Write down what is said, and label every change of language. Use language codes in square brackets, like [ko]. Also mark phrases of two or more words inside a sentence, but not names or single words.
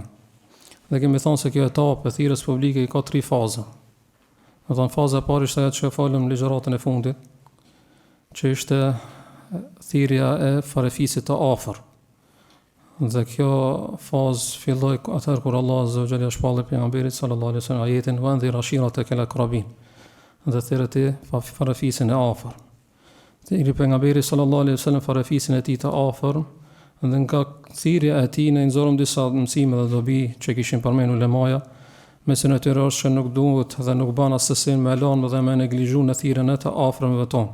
[sq] Dhe kemi thënë se kjo etapë e thirrjes publike i ka 3 faza. Do të thonë faza e parë ishte ajo që folëm në ligjëratën e fundit, që ishte thirrja e farefisit të afër. Dhe kjo fazë filloi atëherë kur Allah [ar] عز وجل [sq] shpalli pejgamberit [ar] صلى الله عليه وسلم [sq] ajetin [ar] وأنذر عشيرتك الأقربين. [sq] Dhe thirrti farefisin e afër. Thirrti pejgamberit [ar] صلى الله عليه وسلم [sq] farefisin e tij të afër, dhe nga thirrja e tij ne nxorëm disa mësime dhe dobi që kishin përmendur ulemaja. Mesin e tyre është që nuk duhet dhe nuk ban asësin me lanë dhe me neglizhu në thirrjen e të afërmëve tonë.